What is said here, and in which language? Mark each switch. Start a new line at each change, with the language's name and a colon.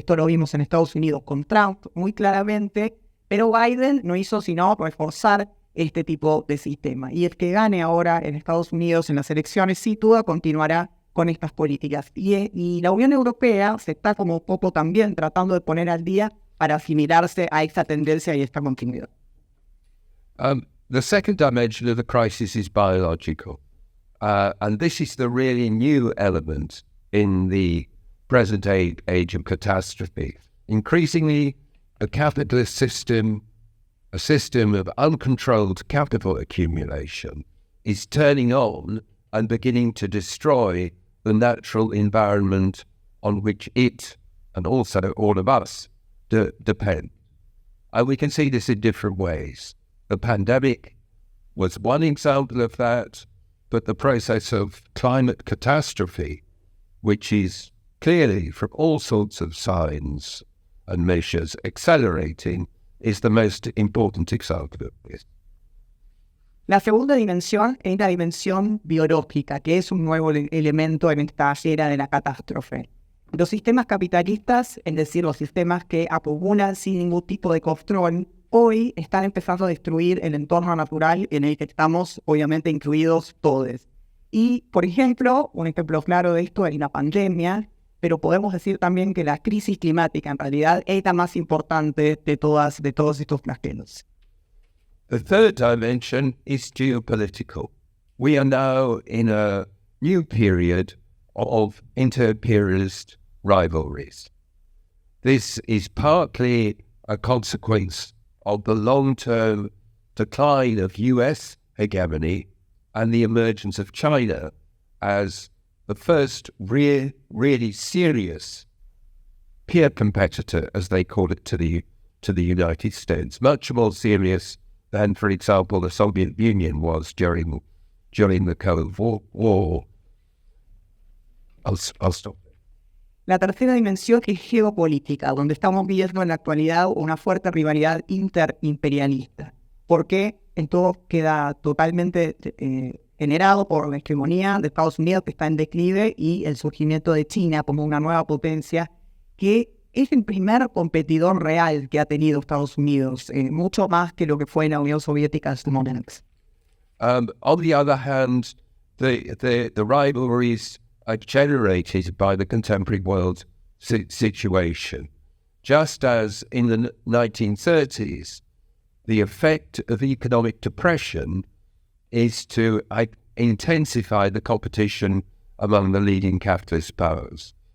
Spanish: Esto lo vimos en Estados Unidos con Trump muy claramente, pero Biden no hizo sino reforzar este tipo de sistema. Y el que gane ahora en Estados Unidos en las elecciones, sin duda continuará con estas políticas. Y la Unión Europea se está como poco también tratando de poner al día para asimilarse a esta tendencia y esta continuidad.
English: The second dimension of the crisis is biological. And this is the really new element in the present age of catastrophe. Increasingly, a capitalist system, a system of uncontrolled capital accumulation, is turning on and beginning to destroy the natural environment on which it, and also all of us, depend. And we can see this in different ways. The pandemic was one example of that, but the process of climate catastrophe, which is clearly, from all sorts of signs and measures, accelerating, is the most important example of this.
Spanish: La segunda dimensión es la dimensión biológica, que es un nuevo elemento en esta era de la catástrofe. Los sistemas capitalistas, es decir, los sistemas que acumulan sin ningún tipo de control, hoy están empezando a destruir el entorno natural en el que estamos, obviamente, incluidos todos. Y, por ejemplo, un ejemplo claro de esto es la pandemia, pero podemos decir también que la crisis climática en realidad es la más importante de todos estos flagelos.
English: The third dimension is geopolitical. We are now in a new period of inter-imperialist rivalries. This is partly a consequence of the long-term decline of US hegemony and the emergence of China as the first really serious peer competitor, as they call it, to the United States, much more serious than, for example, the Soviet Union was during the Cold War. I'll stop.
Spanish: La tercera dimensión es geopolítica, donde estamos viendo en la actualidad una fuerte rivalidad interimperialista, porque esto queda totalmente generado por la hegemonía de Estados Unidos, que está en declive, y el surgimiento de China como una nueva potencia, que es el primer competidor real que ha tenido Estados Unidos, mucho más que lo que fue en la Unión Soviética en su momento.
English: On the other hand, the rivalries are generated by the contemporary world situation. Just as in the 1930s, the effect of economic depression is to intensify the competition among the leading capitalist powers.